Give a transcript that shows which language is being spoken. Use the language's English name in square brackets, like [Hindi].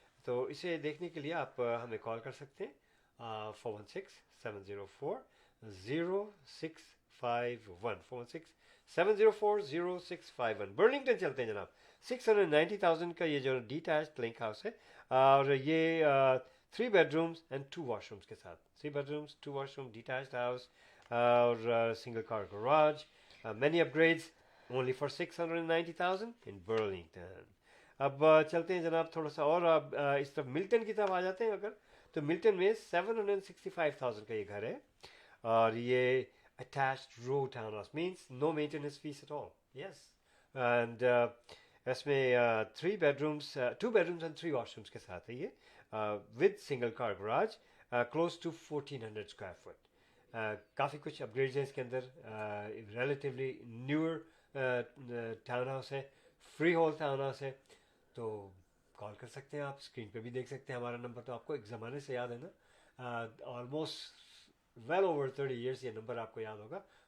[Hindi] तो इसे देखने के लिए आप हमें कॉल कर सकते हैं 416-704-0651 416-704-0651. बर्लिंगटन चलते हैं जनाब. 690,000 का ये जो डिटैच्ड लिंक हाउस है और ये [English] 3 bedrooms and 2 washrooms [Hindi] के साथ. [English] 3 bedrooms, 2 washroom, detached house और single car garage. Many upgrades only for 690,000 in Burlington. [Hindi] अब चलते हैं जनाब थोड़ा सा और अब इस तरफ मिल्टन की तरफ आ जाते हैं अगर. तो मिल्टन में 765,000 का ये घर है और ये [English] attached row townhouse means no maintenance fees at all. Yes. [Hindi] And इसमें [English] 2 bedrooms and 3 washrooms [Hindi] के साथ है ये. [English] With single car garage, close to 1,400 square foot. [Hindi] काफ़ी कुछ अपग्रेड्स हैं इसके अंदर. [English] Relatively newer [Hindi] टाउन हाउस है. फ्री होल टाउन हाउस है. तो कॉल कर सकते हैं आप. स्क्रीन पे भी देख सकते हैं हमारा नंबर. तो आपको एक ज़माने से याद है ना. ऑलमोस्ट वेल ओवर 30 years ये नंबर आपको याद होगा.